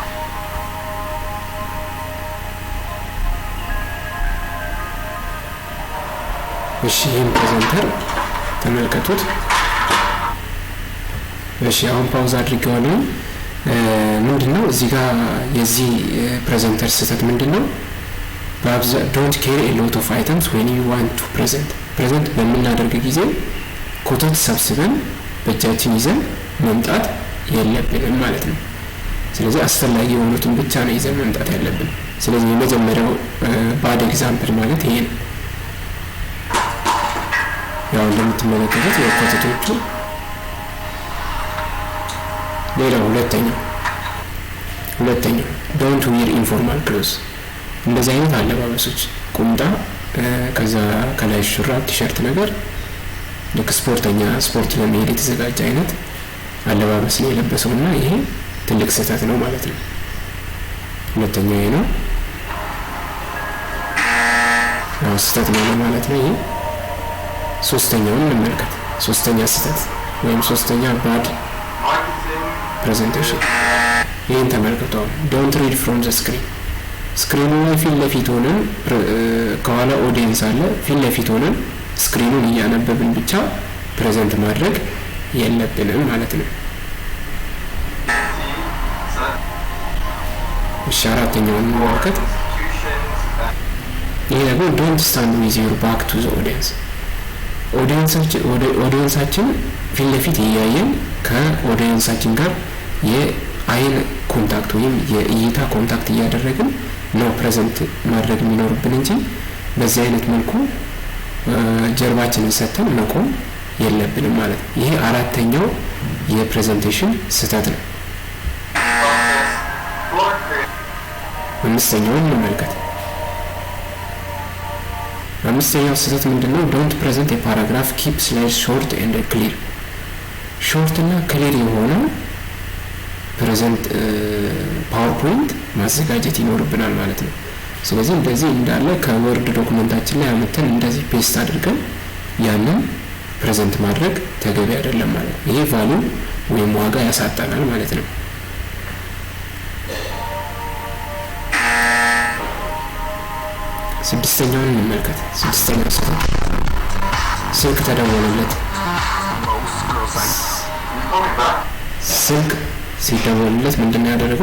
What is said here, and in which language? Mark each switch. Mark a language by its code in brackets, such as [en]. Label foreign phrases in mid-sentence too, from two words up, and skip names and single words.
[am] እሺ ይህን ፕሬዘንተር ተመልከቱት። እሺ አሁን ፓውዝ አድርጌዋለሁ። ምንድነው እዚህ ጋር የዚህ ፕሬዘንተር ስህተት ምንድነው? [en] don't carry a lot of items when you want to present [am] በምናደርግ ጊዜ ኮተት ሰብስበን በእጃችን ይዘን መምጣት የለብንም ማለት ነው። ስለዚህ አስፈላጊ የሆኑትን ብቻ ነው ይዘን መምጣት ያለብን። ስለዚህ የመጀመሪያው [en] bad example [am] ማለት ይሄ ነው። ያው እንደምትመለከቱት የኮተቶቹ ሌላው ሁለተኛው [en] don't wear informal clothes። [am] እንደዚህ አይነት አለባበሶች ቁምጣ ከዛ ከላይ ሹራብ ቲሸርት ነገር ልክ ስፖርት ለመሄድ የተዘጋጀ አይነት አለባበስ ነው የለበሰውና ይሄ ትልቅ ስህተት ነው ማለት ነው። ሁለተኛው ይሄ ነው። ያው ስህተት ነው ማለት ነው ይሄ። ሶስተኛውን እንመልከት። ሶስተኛ ስህተት ወይም ሶስተኛ [en] bad presentation [am] ይሄን ተመልከቱ። [en] don't read from the screen። [am] ስክሪኑ ላይ ፊት ለፊት ሆነን ከኋላ ኦዲየንስ አለ፣ ፊት ለፊት ሆነን ስክሪኑን እያነበብን ብቻ ፕሬዘንት ማድረግ የለብንም ማለት ነው። እሺ አራተኛውን እንመልከት። ይሄ ደግሞ [en] don't stand with your back to the audience። [am] ኦዲየንሳችን ፊት ለፊት እያየን ከኦዲየንሳችን ጋር የአይን ኮንታክት ወይም የእይታ ኮንታክት እያደረግን ነው ፕሬዘንት ማድረግ የሚኖርብን እንጂ በዚህ አይነት መልኩ ጀርባችንን ሰጥተን መቆም የለብንም ማለት ነው። ይሄ አራተኛው የፕሬዘንቴሽን ስህተት ነው። አምስተኛውን እንመልከት። አምስተኛው ስህተት ምንድነው? [en] don't present a paragraph, keep slides short and clear። [am] ሾርት እና ክሊር የሆነ ፕሬዘንት ፓወርፖይንት ማዘጋጀት ይኖርብናል ማለት ነው። ስለዚህ እንደዚህ እንዳለ ከወርድ ዶክመንታችን ላይ አመተን እንደዚህ ፔስት አድርገን ያንን ፕሬዘንት ማድረግ ተገቢ አይደለም ማለት ነው። ይሄ ቫልዩ ወይም ዋጋ ያሳጣናል ማለት ነው። ስድስተኛውን እንመልከት። ስድስተኛው ስልክ ተደወለለት። ስልክ ሲደወልለት ምንድነው ያደረገው?